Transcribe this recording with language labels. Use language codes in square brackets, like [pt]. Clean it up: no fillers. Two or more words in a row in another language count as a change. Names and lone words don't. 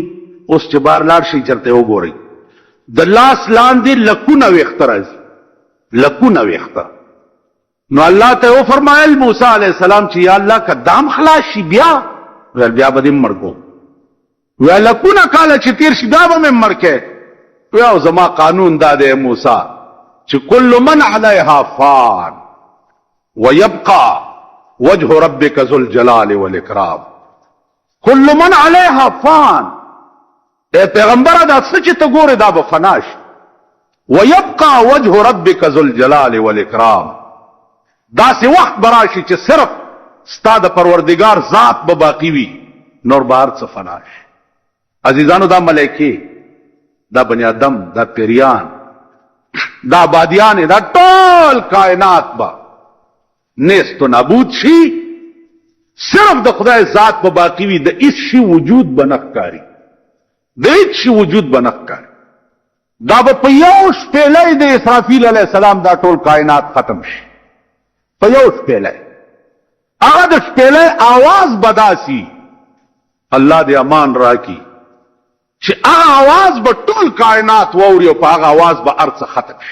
[ps] اوس چې بار لاړ شئ چېرته وګورئ د لاس لاندې لکونه ویښته راځي، لکونه ویښته. نو الله ته وفرمایل موسی [ar] علیہ السلام [ps] چې یا الله که دام خلاص شي بیا؟ ویل بیا به دې مړ کوم. ویل لکونه کاله چې تېر شي بیا به مې مړ کې؟ [ar] وی زما قانون دا دی موسی چې کل من علیها فان ويبقى وجه ربك ذو الجلال والاکرام. کل من علیها فان، [ps] اے پیغمبره دا څه چې ته ګورې دا به فنا شي. [ar] ويبقى وجه ربك ذو الجلال والاکرام، [ps] داسې وخت به راشي چې صرف ستا د پروردګار ذات به باقي وي، نور به هر څه فنا شي. عزیزانو دا ملایکې، دا بنی آدم، دا پیریان، دا بادیان، دا ټول کائنات به نیست و نابود شي، صرف د خدای ذات به باقي وي، د هیڅ شي وجود به نه ښکاري، د هیڅ شي وجود به نه ښکاري. دا به په یو شپېلۍ د اسرافیل [ar] علیه السلام [ps] دا ټول کائنات ختم شي، په یو شپېلۍ. هغه د شپېلۍ آواز به داسي الله دې امان راکړي چې هغه آواز به ټول کائنات واوري او په هغه آواز به هر څه ختم شي.